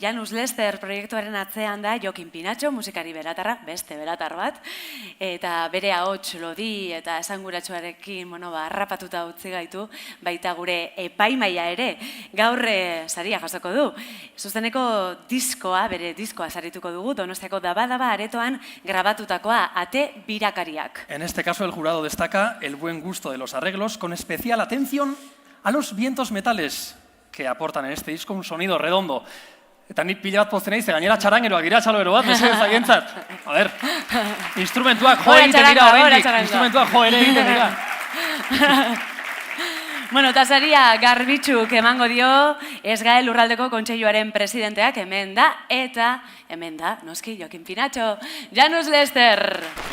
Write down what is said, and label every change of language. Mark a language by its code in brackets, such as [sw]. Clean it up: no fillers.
[eu] Janus Lester proiektuaren atzean da Jokin Pinatxo, musikari beratarra, beste beratar bat, eta bere ahots lodi eta esanguratsuarekin harrapatuta utzi gaitu, baita gure epaimaia ere, gaur saria jasoko du. Zuzeneko bere diskoa sarituko dugu, Donostiako Daba aretoan grabatutakoa, Ate Birakariak. [es] En este caso el jurado destaca el buen gusto de los arreglos, con especial atención a los vientos metales que aportan en este disco un sonido redondo. [eu] Eta nik pila bat pozten naiz, gainera txarangeroak dira txalo bat, mesedez aientzat. A ver, instrumentuak jo egiten dira oraindik, instrumentuak jo ere egiten dira. Bueno, eta saria Garbitxuk emango dio, Esgael Lurraldeko Kontseiluaren presidenteak hemen da, eta hemen da, noski, Jokin Pinatxo, Janus Lester.